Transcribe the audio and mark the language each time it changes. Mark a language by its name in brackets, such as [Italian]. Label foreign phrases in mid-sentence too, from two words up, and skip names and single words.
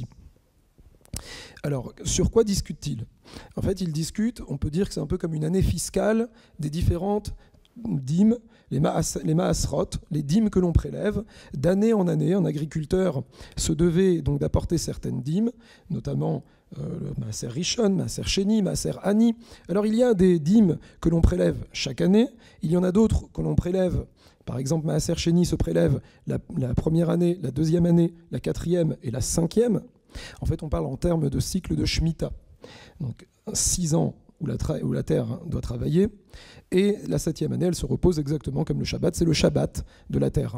[French] Alors, sur quoi discute-t-il? En fait, il discute, on peut dire que c'est un peu comme une année fiscale des différentes dîmes, les maasrot, les dîmes que l'on prélève, d'année en année. Un agriculteur se devait donc d'apporter certaines dîmes, notamment le [Hebrew] מעשר ראשון, מעשר שני, מעשר עני. [French] Alors il y a des dîmes que l'on prélève chaque année, il y en a d'autres que l'on prélève. Par exemple, [Hebrew] מעשר שני [French] se prélève la première année, la deuxième année, la quatrième et la cinquième. En fait, on parle en termes de cycle de Shemitah. Donc 6 ans où la terre doit travailler, et la 7e année, elle se repose exactement comme le Shabbat, c'est le Shabbat de la terre.